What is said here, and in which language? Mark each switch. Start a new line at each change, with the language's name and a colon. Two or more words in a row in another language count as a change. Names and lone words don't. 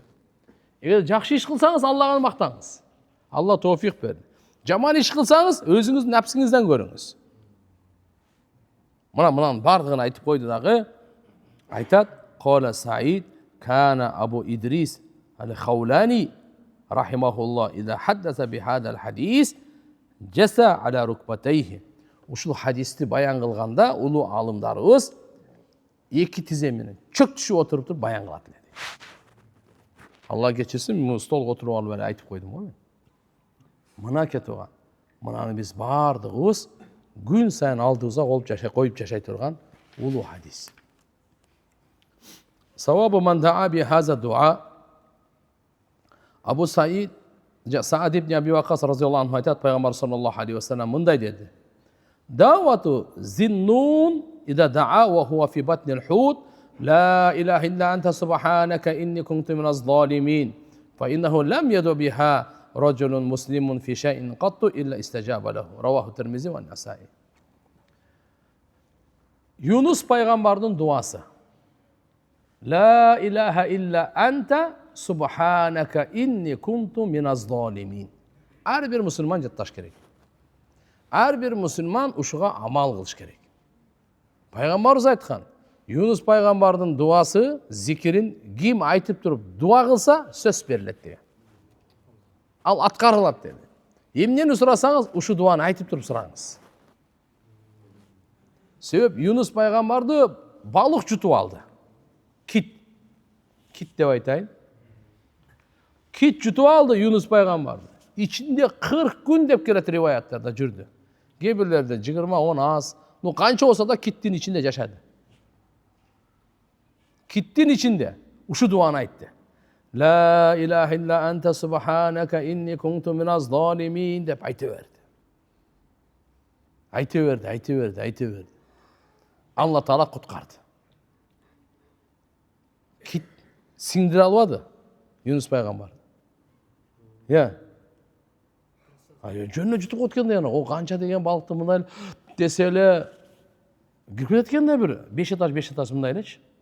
Kyrgyz: Эгер жакшы иш кылсаңыз, Аллага мактаңыз. Алла тоофик берди. Жаман иш кылсаңыз, өзүңүздүн напсиңизден көрүңүз. Мынанын бардыгын айтып койду дагы.
Arabic: Айтат: "قال سعيد كان أبو إدريس الخولاني رحمه الله إذا حدث بهذا الحديث جثا على ركبتيه."
Kyrgyz: Ушул хадисти баян кылганда улуу алымдарыбыз эки тизе менен чөк түшүп отуруп баян кылат эле. Алла кечирсин, мен столго отуруп алып эле айтып койдум го мен. Мына кетип, мынаны биз бардыгыбыз күн сайын алдыбызга коюп жашай турган улуу хадис.
Arabic: ثواب من دعا بهذا الدعاء. Абу Саид Саад ибн Аби Вакас رضي الله عنه
Kyrgyz: айтат, пайгамбар
Arabic: صلى الله عليه وسلم
Kyrgyz: мындай деди:
Arabic: "دعوة ذي النون إذ دعا وهو في بطن الحوت لا إله إلا أنت سبحانك إني كنت من الظالمين فإنه لم يدع بها رجل مسلم في شيء قط إلا استجاب له." رواه الترمذي والنسائي.
Kyrgyz: Юнус пайгамбардын дуасы.
Arabic: لا إله إلا أنت سبحانك إني كنت من الظالمين.
Kyrgyz: Ар бир мусулман жатташ керек. Ар бир мусулман ушуга амал кылыш керек. Пайгамбарыбыз айткан, Юнус пайгамбардын дуасы, зикирин ким айтып туруп дуа кылса, сөз берилет деген. Ал аткарылат dedi. Эмнени сурасаңыз, ушу дуаны айтып туруп сураңыз. Себеп Юнус пайгамбарды балык жутуп алды. Кит деп айтайын. Кит жутуп алды Юнус пайгамбарды.
Turkish: İçinde 40 gün
Kyrgyz: деп келет риваяттарда жүрдү. Кээ-бирлерде 20-10 аз. Ну канча болсо да киттин ичинде жашады. Киттин ичинде ушу дуаны айтты.
Arabic: لا إله إلا أنت سبحانك إني كنت من الظالمين
Kyrgyz: деп айтыверди. Айтыверди. Алла Таала куткарды. Кит сиңдире албады Юнус пайгамбар. Жөнүнө жутуп кеткенде о канча деген балыкты мындай десе эле кирип кетет экен да бир 5 этаж мындай элечи.